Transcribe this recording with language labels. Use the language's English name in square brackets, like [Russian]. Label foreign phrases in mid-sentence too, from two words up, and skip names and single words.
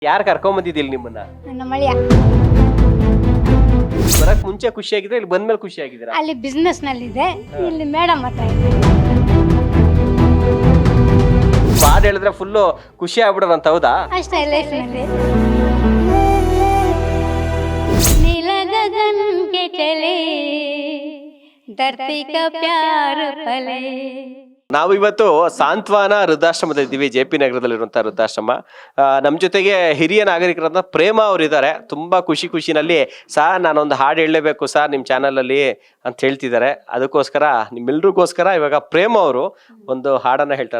[Kannada] ಯಾರು ಕರ್ಕೊಂಬಂದಿದ್ದಿಲ್ಲ ನಿಮ್ಮನ್ನ? ನಮ್ಮ ಅಳಿಯ ಬರಕ್ ಮುಂಚೆ ಖುಷಿ ಆಗಿದ್ರೆ ಇಲ್ಲಿ ಬಂದ್ಮೇಲೆ ಖುಷಿ ಆಗಿದ್ದೀರಾ? ಅಲ್ಲಿ ಬಿಸ್ನೆಸ್ ನಲ್ಲಿದೆ, ಇಲ್ಲಿ ಮೇಡಮ್ ಹತ್ರ ಇದೆ. ಹಾಡು ಹೇಳಿದ್ರೆ ಫುಲ್ಲು ಖುಷಿ ಆಗ್ಬಿಡೋದಂತ, ಹೌದಾ? ಅಷ್ಟೇ ಲೈಫ್ನಲ್ಲಿ. [Hindi] नील गगन के चले धरती का प्यार पले. [Kannada] ನಾವು ಇವತ್ತು ಸಾಂತ್ವನ ವೃದ್ಧಾಶ್ರಮದಲ್ಲಿ ಇದ್ದೀವಿ, JP ನಗರದಲ್ಲಿರುವಂತಹ ವೃದ್ಧಾಶ್ರಮ. ನಮ್ಮ ಜೊತೆಗೆ ಹಿರಿಯ ನಾಗರಿಕರಾದ ಪ್ರೇಮ ಅವರು ಇದ್ದಾರೆ. ತುಂಬಾ ಖುಷಿನಲ್ಲಿ ಸರ್ ನಾನೊಂದು ಹಾಡು ಹೇಳಲೇಬೇಕು ಸರ್ ನಿಮ್ಮ ಚಾನಲಲ್ಲಿ ಅಂತ ಹೇಳ್ತಿದ್ದಾರೆ. ಅದಕ್ಕೋಸ್ಕರ ನಿಮ್ಮೆಲ್ರಿಗೋಸ್ಕರ ಇವಾಗ ಪ್ರೇಮ ಅವರು ಒಂದು ಹಾಡನ್ನ ಹೇಳ್ತಾರೆ.